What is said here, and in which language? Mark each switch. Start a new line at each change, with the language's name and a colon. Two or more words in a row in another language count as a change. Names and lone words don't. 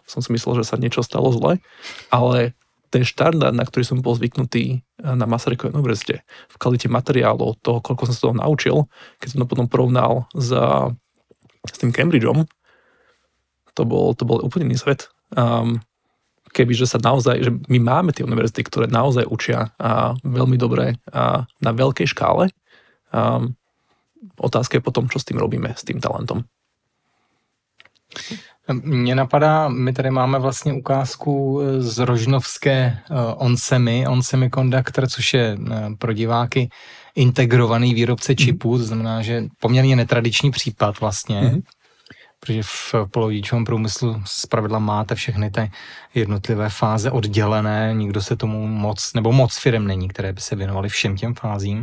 Slovak: Som si myslel, že sa niečo stalo zle, ale ten štandard, na ktorý som bol zvyknutý na Masarykovej univerzite, v kvalite materiálov, toho, koľko som sa toho naučil, keď som to potom porovnal s tým Cambridgeom, to bol úplne iný svet. Kebyže sa naozaj, že my máme tie univerzity, ktoré naozaj učia veľmi dobre na veľkej škále. Otázka je potom, čo s tým robíme, s tým talentom.
Czech: Mně napadá, my tady máme vlastně ukázku z rožnovské On Semiconductor, což je pro diváky integrovaný výrobce čipů, to znamená, že poměrně netradiční případ vlastně, protože v polovodičovém průmyslu zpravidla máte všechny ty jednotlivé fáze oddělené, nikdo se tomu moc firem není, které by se věnovaly všem těm fázím.